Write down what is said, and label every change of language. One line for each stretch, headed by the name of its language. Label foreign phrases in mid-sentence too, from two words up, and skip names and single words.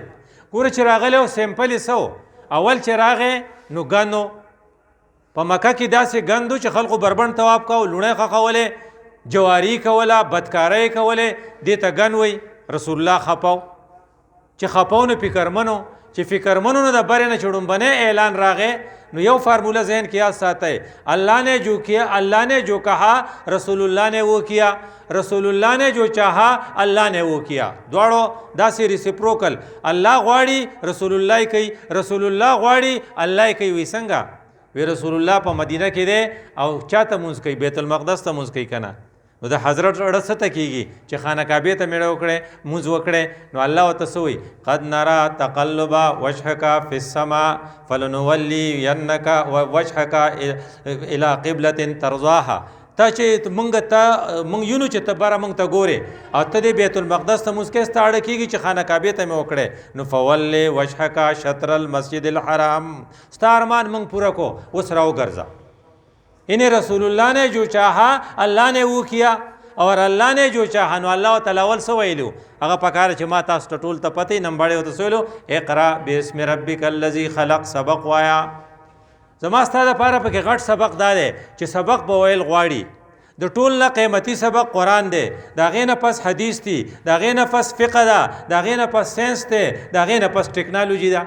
Pashto: ګوره چې راغلی و سیمپل یې څه و؟ اول چې راغی نو ګنو په مکه کې داسې ګندو چې خلکو بربند طواف کوو، لوڼۍ خښولې، جواري کوله، بدکارۍ کولې، دې ته ګن وایي. رسول الله خپاو، چې خپاو نو فکرمنو، چې فکرمنو نو د برې نه چې ډومبنی اعلان راغی نو یو فارموله ذہن کې یاد ساتئ،
Urdu: اللہ نے جو کیا اللہ نے جو کہا رسول اللہ نے وہ کیا، رسول اللہ نے جو چاہا اللہ نے وہ کیا.
Pashto: دواړو داسې ریسیپروکل، الله غواړي رسول الله کوي، رسول الله غواړي الله کوي. وی څنګه؟ وی رسول الله په مدینه کې دی او چاته مونځ کوي؟ بیت المقدس ته مونځ کوي که نه؟ نو د حضرت اړه څه ته کېږي چې خانه کعبې ته میړه وکړې، مونځ وکړې. نو الله ورته څه وایي؟
Arabic: قد نرى تقلب وجهك في السماء فلنولینک وجهك الى قبلة ترضاها.
Pashto: تا چې مونږ یونو چې ته بره مونږ ته ګورې او ته دې بیت المقدس ته مونځ کې ستا اړه کېږي چې خانه کعبې ته مې وکړې، نو
Arabic: فول وجهك شطر المسجد الحرام.
Pashto: ستا ارمان مونږ پوره کو، اوس راوګرځه.
Urdu: انہیں رسول اللہ نے جو چاہا اللہ نے وہ کیا، اور اللہ نے جو چاہا
Pashto: نو اللہ تعالی اول څه ویلو؟ هغه پکاره چې ما تاسو ته ټول ته پته نمبړې ورته څه ویلو؟
Arabic: اقرا باسم ربک الذی خلق.
Pashto: سبق وایا. زما ستا دپاره پکې غټ سبق دا دی چې سبق به ویل غواړي. د ټول نه قیمتي سبق قرآن دی، د هغې نه پس حدیث دی، د هغې نه پس فقه ده، د هغې نه پس ساینس دی، د هغې نه پس ټیکنالوجي ده.